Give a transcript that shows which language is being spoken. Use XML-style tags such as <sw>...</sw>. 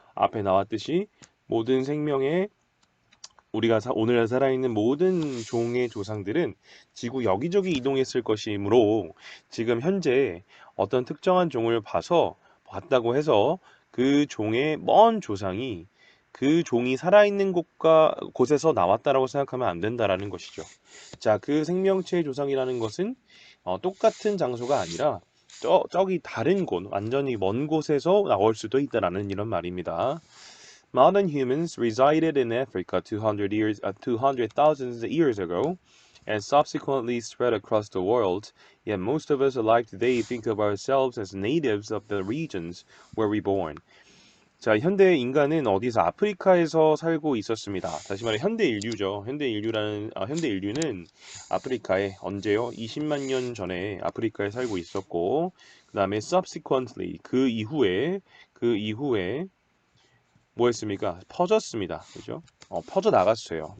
<ko>앞에 나왔듯이 모든 생명의 우리가 오늘 살아있는 모든 종의 조상들은 지구 여기저기 이동했을 것이므로 지금 현재 어떤 특정한 종을 봤다고 해서 그 종의 먼 조상이 그 종이 살아있는 곳에서 나왔다라고 생각하면 안 된다라는 것이죠. 자, 그 생명체의 조상이라는 것은 똑같은 장소가 아니라 저기 다른 곳, 완전히 먼 곳에서 나올 수도 있다라는 이런 말입니다.</ko> <en>Modern humans resided in Africa 200,000 years ago and subsequently spread across the world, yet most of us alive today think of ourselves as natives of the regions where we born.</en> <ko>자, 현대 인간은 어디서 아프리카에서 살고 있었습니다. 다시 말해 현대 인류죠. 현대 인류는 아프리카에 언제요? 20만 년 전에 아프리카에 살고 있었고, 그다음에 subsequently 그 이후에 뭐 했습니까? 퍼졌습니다. 그죠? 퍼져 나갔어요.</ko>